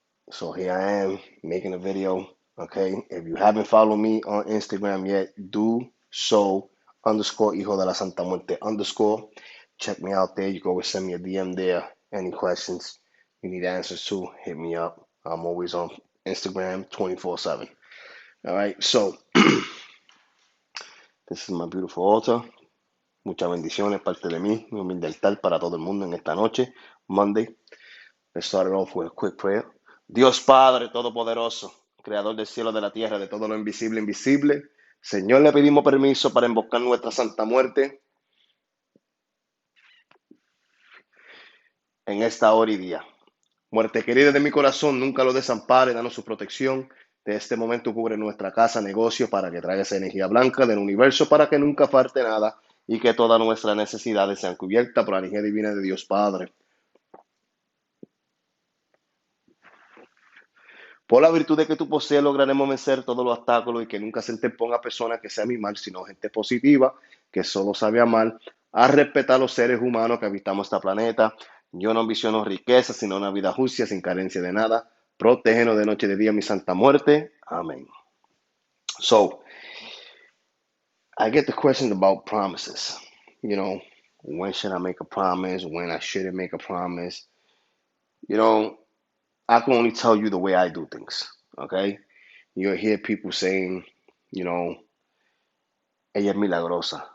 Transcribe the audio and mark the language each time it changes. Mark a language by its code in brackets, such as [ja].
[en] So here I am making a video. Okay. If you haven't followed me on Instagram yet, do so underscore hijo de la Santa Muerte underscore. Check me out there. You can always send me a DM there. Any questions you need answers to, hit me up. I'm always on Instagram 24/7. All right. So this is my beautiful altar. [es] Muchas bendiciones parte de mí, mi humilde altar para todo el mundo en esta noche, Monday. [en] Let's start it off with a quick prayer. [es] Dios Padre Todopoderoso, Creador del cielo, de la tierra, de todo lo invisible, invisible. Señor, le pedimos permiso para invocar nuestra Santa Muerte en esta hora y día. Muerte querida de mi corazón, nunca lo desampare, danos su protección. De este momento cubre nuestra casa, negocio, para que traiga esa energía blanca del universo, para que nunca falte nada y que todas nuestras necesidades sean cubiertas por la energía divina de Dios Padre. Por la virtud de que tú posees, lograremos vencer todos los obstáculos y que nunca se interponga persona que sea mi mal, sino gente positiva, que solo sabe amar, a respetar a los seres humanos que habitamos este planeta. Yo no ambiciono riqueza, sino una vida justa, sin carencia de nada. Protégenos de noche y de día, mi santa muerte. Amén. [en] So, I get the question about promises. When should I make a promise? When I shouldn't make a promise? You know, I can only tell you the way I do things. Okay? You'll hear people saying, you know, [es] ella es milagrosa.